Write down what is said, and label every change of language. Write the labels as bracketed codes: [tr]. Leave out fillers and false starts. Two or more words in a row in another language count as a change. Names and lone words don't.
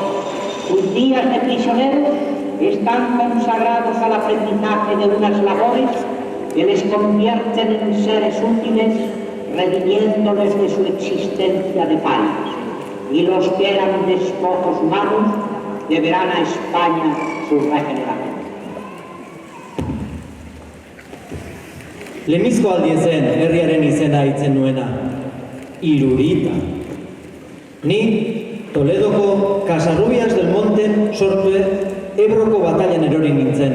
[es] Sus días de prisioneros están consagrados al aprendizaje de unas labores que les convierten en seres útiles, redimiéndoles de su existencia de país. Y los que eran despojos humanos deberán a España su regeneración. [eu] Lehenbizko aldia zen herriaren izena hitzen nuena, Irurita. Ni Toledoko Casarrubias del Monten sortue Ebroko batailan erori nintzen.